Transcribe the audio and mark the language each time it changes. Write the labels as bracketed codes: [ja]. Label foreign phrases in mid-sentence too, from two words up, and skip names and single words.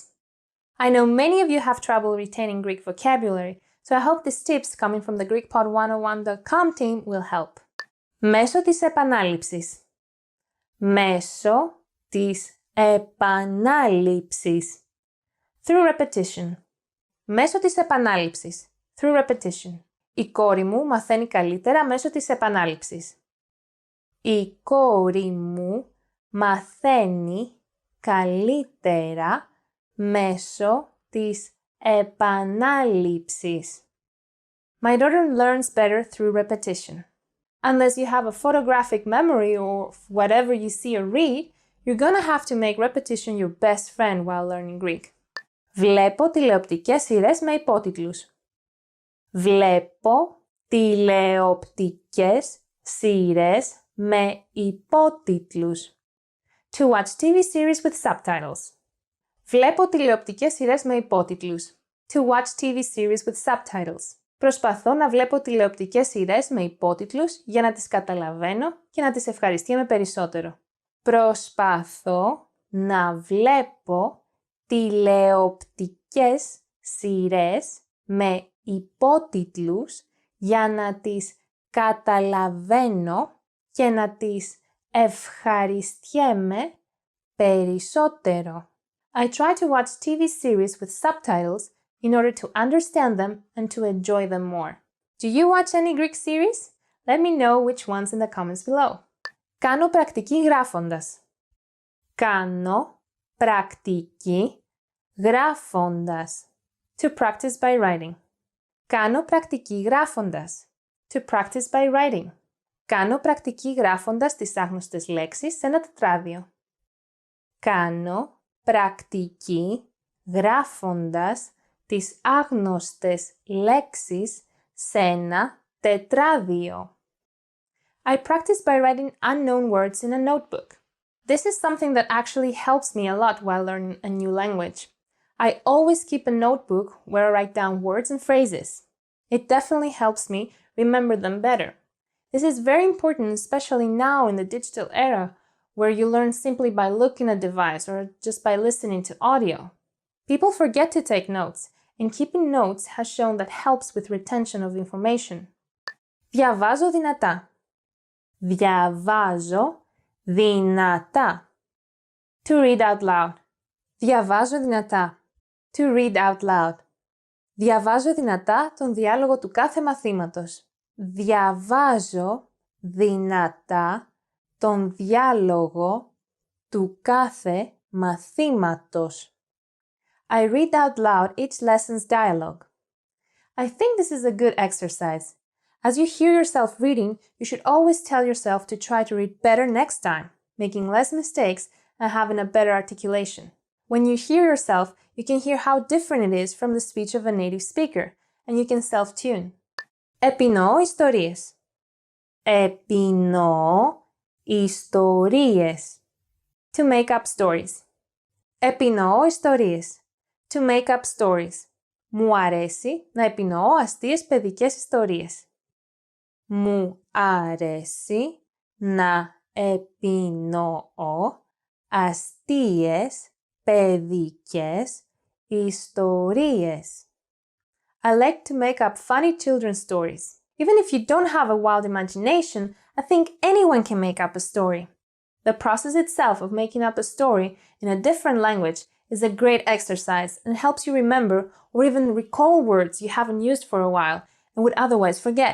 [en] I know many of you have trouble retaining Greek vocabulary, so I hope these tips coming from the GreekPod101.com team will help. [el] Μέσω της επανάληψης. Μέσω της επανάληψης. [en] Through repetition. [el] Μέσω της επανάληψης. [en] Through repetition. [el] Η κόρη μου μαθαίνει καλύτερα μέσω της επανάληψης. Η κόρη μου μαθαίνει καλύτερα μέσω της επανάληψης. [en] My daughter learns better through repetition. Unless you have a photographic memory or whatever you see or read, you're gonna have to make repetition your best friend while learning Greek. [el] Βλέπω τηλεοπτικές σειρές με υπότιτλους. Βλέπω τηλεοπτικές σειρές με υπότιτλους. [en] To watch TV series with subtitles. [el] Βλέπω τηλεοπτικές σειρές με υπότιτλους. [en] To watch TV series with subtitles. [el] Προσπαθώ να βλέπω τηλεοπτικές σειρές με υπότιτλους για να τις καταλαβαίνω και να τις ευχαριστιέμαι περισσότερο. Προσπαθώ να βλέπω τηλεοπτικές σειρές με υπότιτλους για να τις καταλαβαίνω και να τις ευχαριστιέμαι περισσότερο. [en] I try to watch TV series with subtitles in order to understand them and to enjoy them more. Do you watch any Greek series? Let me know which ones in the comments below. [el] Κάνω πρακτική γράφοντας. Κάνω πρακτική γράφοντας. [en] To practice by writing. [el] Κάνω πρακτική γράφοντας. [en] To practice by writing. [el] Κάνω πρακτική γράφοντας τις άγνωστες λέξεις σε ένα τετράδιο. Κάνω πρακτική γράφοντας τις άγνωστες λέξεις σε ένα τετράδιο. [en] I practice by writing unknown words in a notebook. This is something that actually helps me a lot while learning a new language. I always keep a notebook where I write down words and phrases. It definitely helps me remember them better. This is very important, especially now in the digital era, where you learn simply by looking at a device or just by listening to audio. People forget to take notes, and keeping notes has shown that helps with retention of information. [el] Διαβάζω δυνατά. Διαβάζω δυνατά. [en] To read out loud. [el] Διαβάζω δυνατά. [en] To read out loud. [el] Διαβάζω δυνατά τον διάλογο του κάθε μαθήματος. Διαβάζω δυνατά τον διάλογο του κάθε μαθήματος. [en] I read out loud each lesson's dialogue. I think this is a good exercise. As you hear yourself reading, you should always tell yourself to try to read better next time, making less mistakes and having a better articulation. When you hear yourself, you can hear how different it is from the speech of a native speaker, and you can self-tune. [el] Επινοώ ιστορίες. Επινοώ ιστορίες. [en] To make up stories. [el] Επινοώ ιστορίες. [en] To make up stories. [el] Μου αρέσει να επινοώ αστείες παιδικές ιστορίες. Μου αρέσει να επινοώ αστείες παιδικές ιστορίες. [en] I like to make up funny children's stories. Even if you don't have a wild imagination, I think anyone can make up a story. The process itself of making up a story in a different language is a great exercise and helps you remember or even recall words you haven't used for a while and would otherwise forget.